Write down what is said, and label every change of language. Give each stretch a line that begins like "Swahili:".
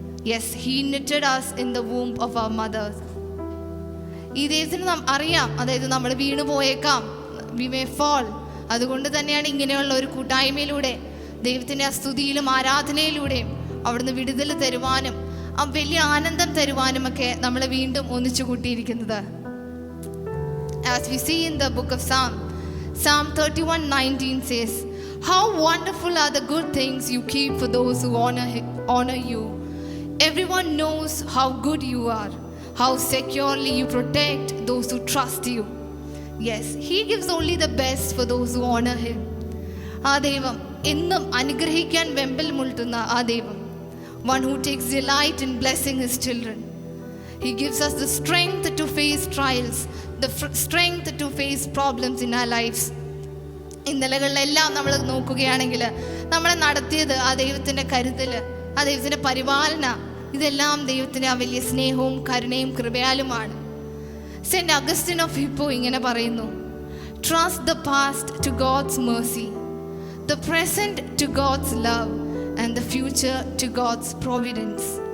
English: Yes, he knitted us in the womb of our mothers.
Malayalam: ഈ ദൈവത്തിന് അറിയാം, അതായത് നമ്മൾ വീണു പോയേക്കാം,
English: we may fall.
Malayalam: അതുകൊണ്ട് തന്നെയാണ് ഇങ്ങനെയുള്ള ഒരു കൂട്ടായ്മയിലൂടെ ദൈവത്തിൻ്റെ സ്തുതിയിലും ആരാധനയിലൂടെയും അവിടുന്ന് വിടുതൽ തരുവാനും ആ വലിയ ആനന്ദം തരുവാനുമൊക്കെ നമ്മളെ വീണ്ടും ഒന്നിച്ചു കൂട്ടിയിരിക്കുന്നത്.
English: As we see in the book of Psalm 31:19 says, "How wonderful are the good things you keep for those who honor you. Everyone knows how good you are, how securely you protect those who trust you." Yes, he gives only the best for those who honor him.
Malayalam: ആ ദൈവം എന്നും അനുഗ്രഹിക്കാൻ വെമ്പൽ മുട്ടുന്ന ആ ദൈവം,
English: one who takes delight in blessing his children. He gives us the strength to face trials, the strength to face problems in our lives.
Malayalam: ഇന്നലകളിലെല്ലാം നമ്മൾ നോക്കുകയാണെങ്കിൽ നമ്മളെ നടത്തിയത് ആ ദൈവത്തിൻ്റെ കരുതൽ, ആ ദൈവത്തിൻ്റെ പരിപാലന, ഇതെല്ലാം ദൈവത്തിൻ്റെ ആ വലിയ സ്നേഹവും കരുണയും കൃപയാലുമാണ്.
English: Saint Augustine of Hippo
Malayalam: ഇങ്ങനെ പറയുന്നു,
English: "Trust the past to God's mercy, the present to God's love, and the future to God's providence."